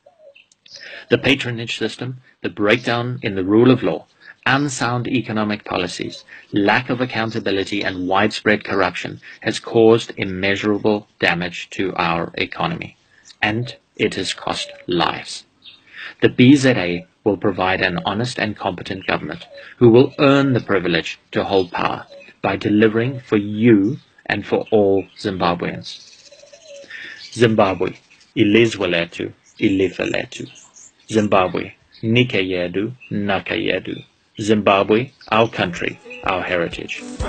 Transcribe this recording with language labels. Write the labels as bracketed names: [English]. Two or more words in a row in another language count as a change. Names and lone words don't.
[English] The patronage system, the breakdown in the rule of law, unsound economic policies, lack of accountability and widespread corruption has caused immeasurable damage to our economy, and it has cost lives. The BZA will provide an honest and competent government who will earn the privilege to hold power by delivering for you and for all Zimbabweans. [North Ndebele] Zimbabwe, ilizwe lethu, ilifa lethu. [Shona] Zimbabwe, nike yedu, naka yedu. [English] Zimbabwe, our country, our heritage.